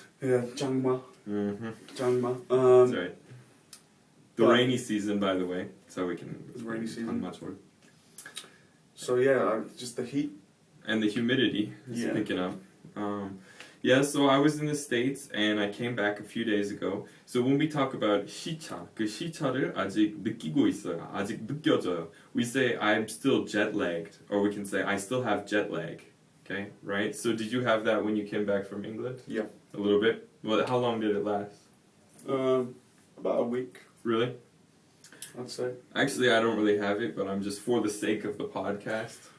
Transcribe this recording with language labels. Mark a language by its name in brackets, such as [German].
[Korean] Yeah, 장마. 장마. [English] That's right. The rainy season, by the way, so we can. The rainy season. Much more. So yeah, just the heat. And the humidity is picking up. So I was in the States and I came back a few days ago. So when we talk about [Korean] 시차, 그 시차를 아직 느끼고 있어요. 아직 느껴져요. [English] We say I'm still jet lagged, or we can say I still have jet lag. Okay, right? So did you have that when you came back from England? Yeah. A little bit? Well, how long did it last? About a week. Really? I'd say. Actually, I don't really have it, but I'm just for the sake of the podcast.